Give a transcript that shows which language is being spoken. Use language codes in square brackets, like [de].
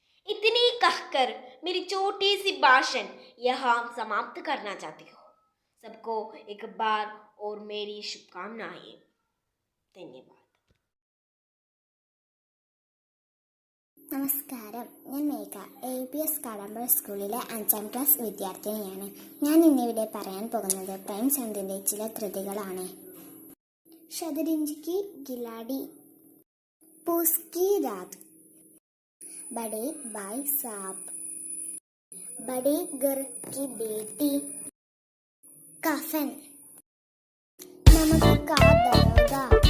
[hi] इतनी कहकर मेरी छोटी सी भाषण यहाँ समाप्त करना चाहती हूँ। सबको एक बार और मेरी शुभकामनाएं। धन्यवाद। [ml] നമസ്കാരം, ഞാൻ മേഘ. APS കടമ്പ സ്കൂളിലെ 5ാം ക്ലാസ് വിദ്യാർത്ഥിനിയാണ്. ഞാൻ ഇന്നിവിടെ പറയാൻ പോകുന്നത് പ്രേംചന്ദിൻ്റെ ചില കൃതികളാണ്. [hi] शतरंज की खिलाड़ी, पूस की रात, बड़े भाई साहब, बड़े घर की बेटी, कफन, नमक का दरोगा,